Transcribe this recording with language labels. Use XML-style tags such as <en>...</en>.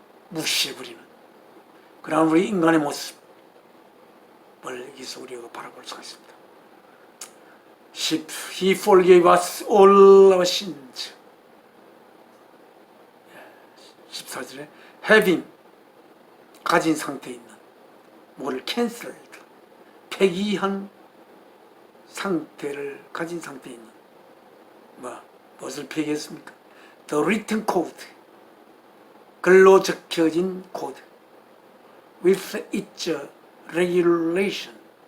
<ko>무시해버리는 그런 우리 인간의 모습을 여기서 우리가 바라볼 수가 있습니다. 10.</ko> <en>He forgave us all our sins.</en> <ko>14절에</ko> <en>having</en> <ko>가진 상태에 있는 뭐를</ko> <en>cancelled</en> <ko>폐기한 상태를 가진 상태에 있는 무엇을 폐기했습니까? The written code 글로 적혀진 코드</ko> <en>with its regulation</en>